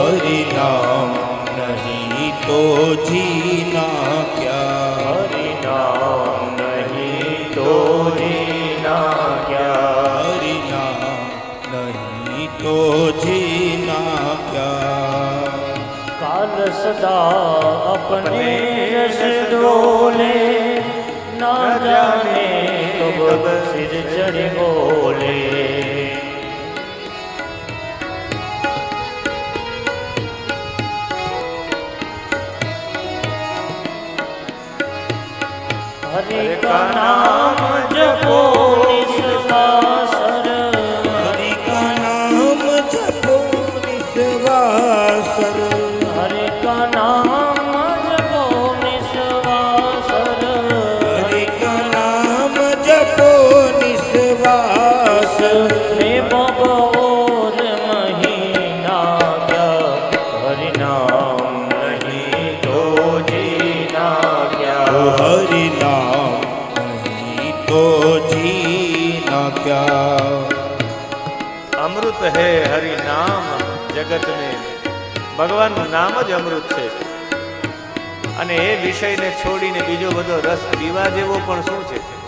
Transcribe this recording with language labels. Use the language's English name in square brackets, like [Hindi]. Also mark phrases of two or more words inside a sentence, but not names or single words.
[Hindi] हरिनाम नहीं तो जीना क्या, हरिनाम नहीं तो जीना क्या, हरिनाम नहीं तो जीना क्या. काल सदा अपने यश डोले, ना जाने कब सिर चढ़ बोले. हरे का नाम जपो निस्वासर, हरि का नाम जपो निस्वासर, हरे का नाम जपो निस्वासर, हरि का नाम जपो निस्वासर. रे बबोर महीना क्या, हरि नाम नहीं तो जीना क्या, हरिनाम नहीं तो जीना क्या. अमृत है हरि नाम जगत में. [Gujarati] ભગવાનનું નામ જ અમૃત છે. અને એ વિષયને છોડીને બીજો બધો રસ પીવા જેવો પણ શું છે?